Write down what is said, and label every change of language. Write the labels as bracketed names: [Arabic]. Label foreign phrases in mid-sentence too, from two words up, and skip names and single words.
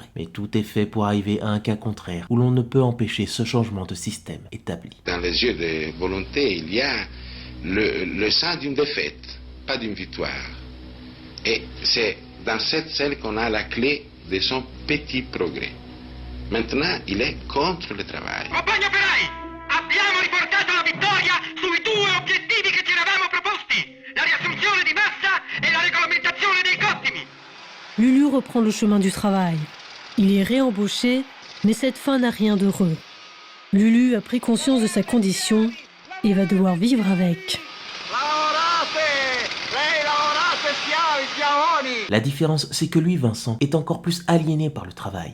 [French] Mais tout est fait pour arriver à un cas contraire, où l'on ne peut empêcher ce changement de système établi. Dans les yeux des volontés, il y a le sang d'une défaite, pas d'une victoire. Et c'est dans cette scène qu'on a la clé de son petit progrès. Maintenant, il est contre le travail. [Italian] Compagni operai, abbiamo riportato la vittoria sui due obiettivi che ci eravamo proposti, la riassunzione di massa e la regolamentazione dei cottimi. [French] Lulu reprend le chemin du travail. Il est réembauché, mais cette fin n'a rien d'heureux. Lulu a pris conscience de sa condition et va devoir vivre avec. La différence, c'est que lui, Vincent, est encore plus aliéné par le travail.